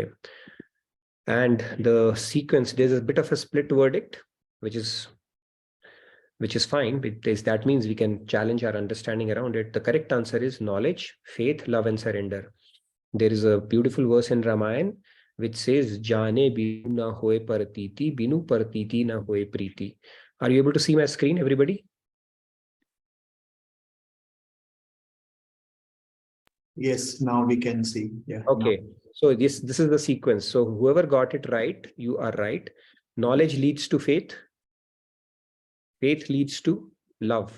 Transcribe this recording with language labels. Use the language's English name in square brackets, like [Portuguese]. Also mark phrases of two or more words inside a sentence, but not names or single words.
[English] And the sequence, there's a bit of a split verdict, which is fine, because that means we can challenge our understanding around it. The correct answer is knowledge, faith, love, and surrender. There is a beautiful verse in Ramayana which says, [Awadhi] जाने बिनु न होइ परतीती, बिनु परतीति न होइ प्रीती. [English] Are you able to see my screen, everybody? Yes, now we can see. Yeah. Okay. So this is the sequence. So whoever got it right, you are right. Knowledge leads to faith. Faith leads to love.